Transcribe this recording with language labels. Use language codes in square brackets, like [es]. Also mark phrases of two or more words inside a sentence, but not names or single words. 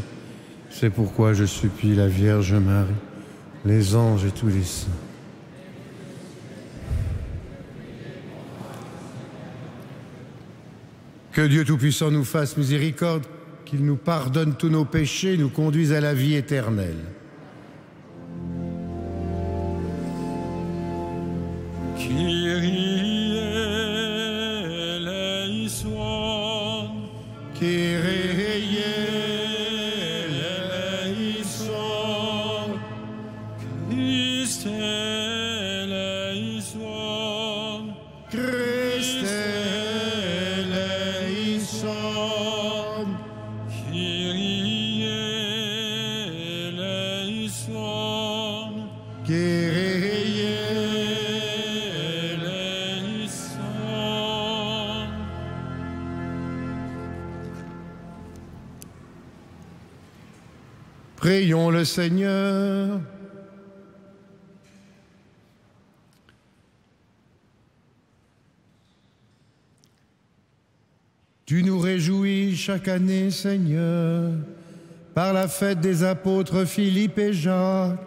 [fr] C'est pourquoi je supplie la Vierge Marie, les anges et tous les saints. Que Dieu Tout-Puissant nous fasse miséricorde, qu'il nous pardonne tous nos péchés, nous conduise à la vie éternelle. [el] Κύριε ελέησον, Κύριε ελέησον, Χριστέ ελέησον, Χριστέ ελέησον, Κύριε ελέησον, [fr] Kyrie Prions le Seigneur. Tu nous réjouis chaque année, Seigneur, par la fête des apôtres Philippe et Jacques.